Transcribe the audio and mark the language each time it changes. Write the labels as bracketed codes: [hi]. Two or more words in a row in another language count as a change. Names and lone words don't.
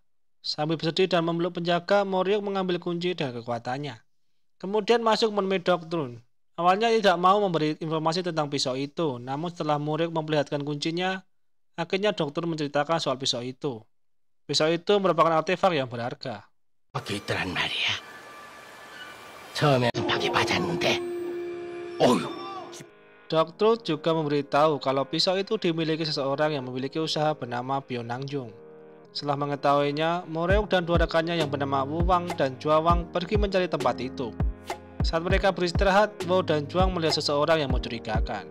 [id] Sambil bersedih dan memeluk penjaga, Mureuk mengambil kunci dan kekuatannya. Kemudian masuk menemui Doktrun. Awalnya ia tidak mau memberi informasi tentang pisau itu, namun setelah Mureuk memperlihatkan kuncinya, akhirnya Doktrun menceritakan soal pisau itu. Pisau itu merupakan artefak yang berharga. [ko] 있더란 말이야. 처음엔 파기 받았는데, 어휴. [id] Dokter juga memberitahu kalau pisau itu dimiliki seseorang yang memiliki usaha bernama Bionangjung. Setelah mengetahuinya, Mureuk dan 2 rekannya yang bernama Wu Wang dan Jua Wang pergi mencari tempat itu. Saat mereka beristirahat, Wo dan Juang melihat seseorang yang mencurigakan.